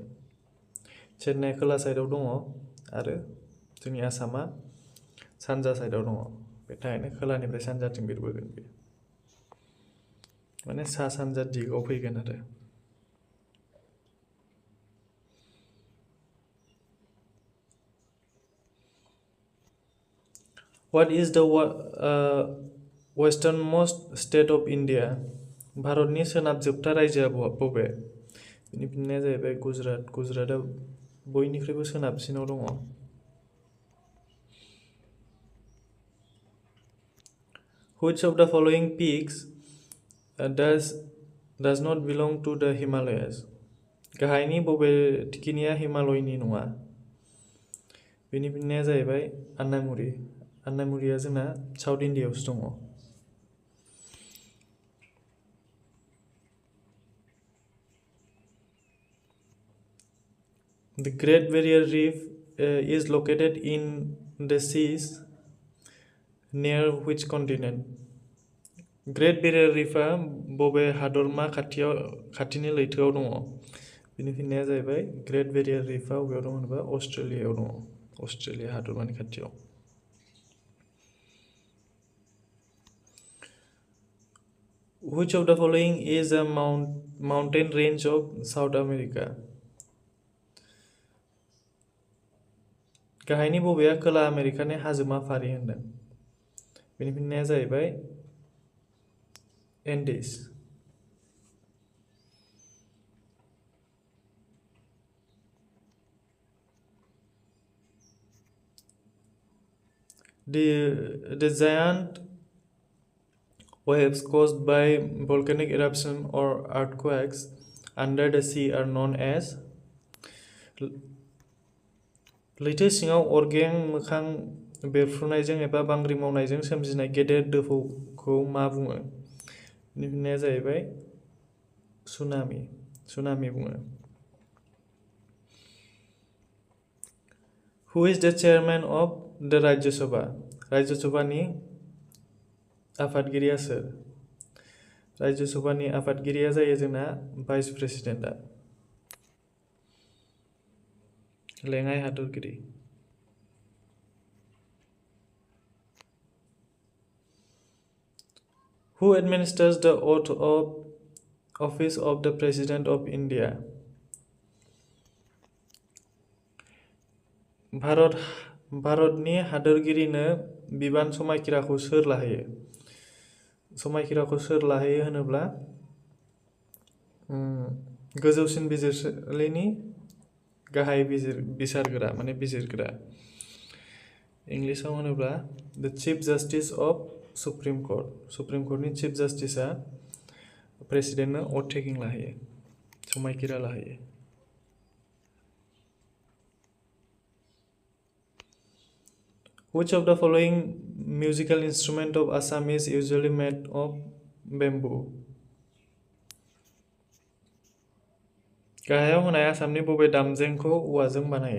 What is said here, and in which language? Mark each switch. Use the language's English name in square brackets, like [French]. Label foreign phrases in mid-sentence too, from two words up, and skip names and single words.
[Bodo] चेन्नाइ खोला साइडआव दङ आरो जोंनि आसामा सानजा साइडआव दङ। बे थाखायनो खोलानिफ्राय सानजाथिं बिरबोगोन बे। माने सा सानजा दिगाव फैगोन आरो। [English] What is the westernmost state of India? [Bodo] भारतनि सोनाब जोबथा रायजोआ बबे? बेनि फिननाया जाहैबाय गुजरात। गुजरातआ बयनिख्रुइबो सोनाबसिनाव दङ। [English] Which of the following peaks does not belong to the Himalayas? [Bodo] गाहायनि बबे थिखिनिया हिमालयनि नङा? बेनि फिननाया जाहैबाय अन्नामुरी। अन्नामुरिया जोंना साउथ इन्डियायावसो दङ। [English] The Great Barrier Reef is located in the seas near which continent? [Bodo] Great Barrier Reefआ बबे हादरमा खाथिनि लैथोआव दङ? बिनि फिननाया जाहैबाय ग्रेट बेरियार रिफआ बबेयाव दं होनोबा अस्ट्रेलियायाव दङ। अस्ट्रेलिया हादरमानि खाथियाव। [English] Which of the following is a mountain range of South America? [Bodo] गाहायनि बबेया खोला आमेरिकानि हाजोमा फारि होनदों? बेनि फिननाया जाहैबाय एन्डिस। [English] The giant waves caused by volcanic eruption or earthquakes under the sea are known as [Bodo] लैथो सिङाव अरगें मोखां बेरफ्रुनायजों एबा बांग्रि मावनायजों सोमजिनाय गेदेर दोफौखौ मा बुङो? बेनि फिननाया जाहैबाय सुनामि बुङो। [English] Who is the chairman of the राज्य सभा? [Bodo] राज्य सभानि आफादगिरिया सोर? राज्य सभानि आफादगिरिया जायो जोंना [English] vice president. [Bodo] लेङाइ हादरगिरि। [English] Who administers the oath of office of the President of India? [Bodo] भारतनि हादरगिरिनो बिबान समायखिराखौ सोर लाहोयो? समायखिराखौ सोर लाहोयो होनोब्ला गोजौसिन बिजिरसालिनि गाहाय बिसारगोरा माने बिजिरग्रा। इंलिसाव होनोब्ला [English] the chief justice of supreme court. [Bodo] सुप्रिम कर्टनि चिफ जास्टिसआ प्रेसिडेन्टनो [English] oath taking [Bodo] लाहोयो, समायखिरा लाहोयो। [English] Which of the following musical instrument of Assam is usually made of bamboo? [Bodo] गाहायाव होनाय आसामनि बबे दामजेंखौ औवाजों बानायो?